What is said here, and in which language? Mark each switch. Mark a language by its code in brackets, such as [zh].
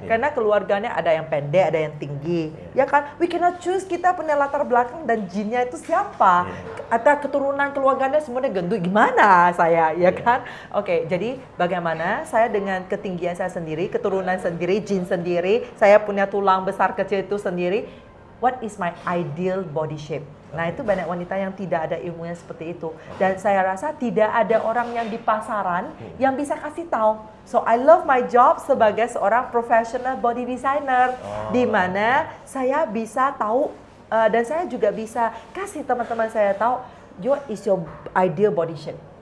[id] Karena keluarganya ada yang pendek, ada yang tinggi. Ya kan? [en] We cannot choose [id] kita punya latar belakang dan jinnya itu siapa. Atau keturunan keluarganya semuanya gendut. Gimana saya, ya kan? Oke, jadi bagaimana saya dengan ketinggian saya sendiri, keturunan sendiri, jin sendiri, saya punya tulang besar kecil itu sendiri. [en] What is my ideal body shape? [id] Nah itu banyak wanita yang tidak ada ilmunya seperti itu. Dan saya rasa tidak ada orang yang di pasaran yang bisa kasih tahu. [en] So I love my job [id] sebagai seorang [en] professional body designer. [id] Di mana saya bisa tahu dan saya juga bisa kasih teman-teman saya tahu, [en] what is your ideal body shape?